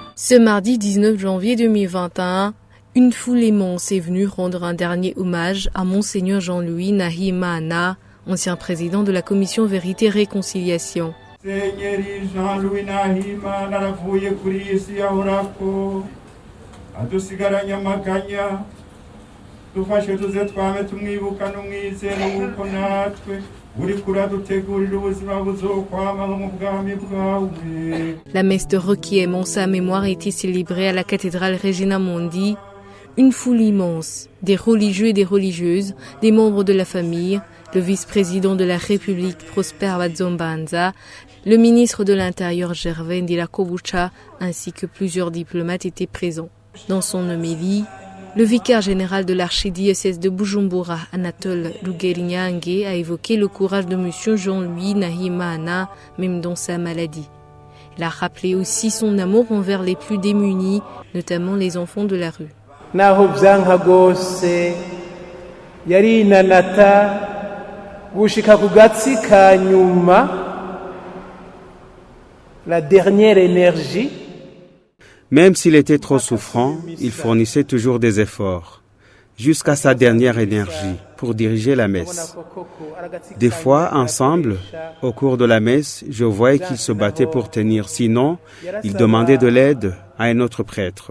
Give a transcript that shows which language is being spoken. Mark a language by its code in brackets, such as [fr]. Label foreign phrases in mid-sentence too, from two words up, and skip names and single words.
[fr] Ce mardi 19 janvier 2021, une foule immense est venue rendre un dernier hommage à Monseigneur Jean-Louis Nahimana, ancien président de la commission Vérité Réconciliation. [rn] Musenyeri Jean-Louis Nahimana aravuye kuri iyi si yahorako adusigaranye amaganya dufashe tuze twame tumwibuka n'umwizero w'uko natwe uri kuradutegurira ubuzima buzokwama mu bwami bwawe. [fr] La messe de requiem en sa mémoire a été célébrée à la cathédrale Regina Mundi. Une foule immense, des religieux et des religieuses, des membres de la famille, le vice-président de la République Prosper Bazombanza, le ministre de l'Intérieur Gervais Ndilakobucha ainsi que plusieurs diplomates étaient présents. Dans son homélie, le vicaire général de l'archidiocèse de Bujumbura, Anatole Lugerinyange, a évoqué le courage de M. Jean-Louis Nahimana, même dans sa maladie. Il a rappelé aussi son amour envers les plus démunis, notamment les enfants de la rue. [rn] Naho vyanka gose yari inanata gushika ku gatsi ka nyuma, [fr] la dernière énergie. Même s'il était trop souffrant, il fournissait toujours des efforts, jusqu'à sa dernière énergie, pour diriger la messe. Des fois, ensemble, au cours de la messe, je voyais qu'il se battait pour tenir, sinon, il demandait de l'aide à un autre prêtre.